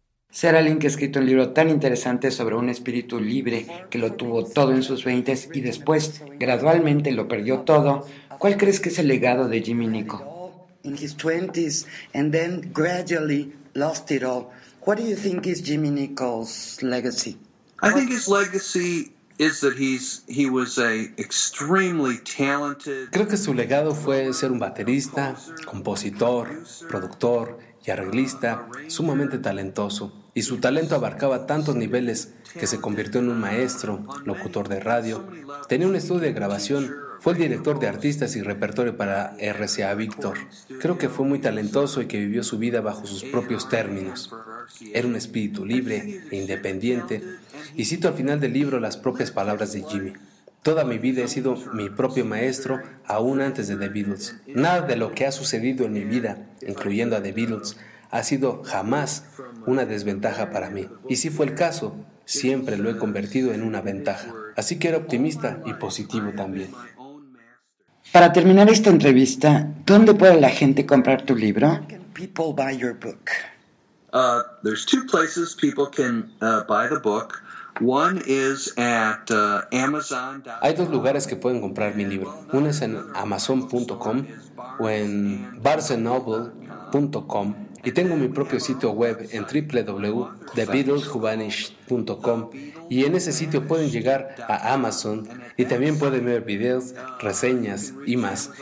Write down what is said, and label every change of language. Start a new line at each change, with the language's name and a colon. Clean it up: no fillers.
Spanish: Sarah Link ha escrito un libro tan interesante sobre un espíritu libre que lo tuvo todo en sus veintes y después gradualmente lo perdió todo. ¿Cuál crees que es el legado de Jimmy Nicol?
English: In his 20s and then gradually lost it all. What do you think is Jimmy Nicol's legacy? I think his legacy is that he was a extremely talented.
Spanish: Creo que su legado fue ser un baterista, compositor, productor y arreglista sumamente talentoso. Y su talento abarcaba tantos niveles que se convirtió en un maestro, locutor de radio. Tenía un estudio de grabación, fue el director de artistas y repertorio para RCA Victor. Creo que fue muy talentoso y que vivió su vida bajo sus propios términos. Era un espíritu libre e independiente. Y cito al final del libro las propias palabras de Jimmy. Toda mi vida he sido mi propio maestro, aún antes de The Beatles. Nada de lo que ha sucedido en mi vida, incluyendo a The Beatles, ha sido jamás una desventaja para mí. Y si fue el caso, siempre lo he convertido en una ventaja. Así que era optimista y positivo también. Para terminar esta entrevista, ¿dónde puede la gente comprar tu libro?
English: People buy your book. There's two places people can buy the book. One is at Amazon.
Spanish: Hay dos lugares que pueden comprar mi libro. Uno es en Amazon.com o en BarnesandNoble.com. Y tengo mi propio sitio web en www.thebeatleshuvanished.com. Y en ese sitio pueden llegar a Amazon y también pueden ver videos, reseñas y más.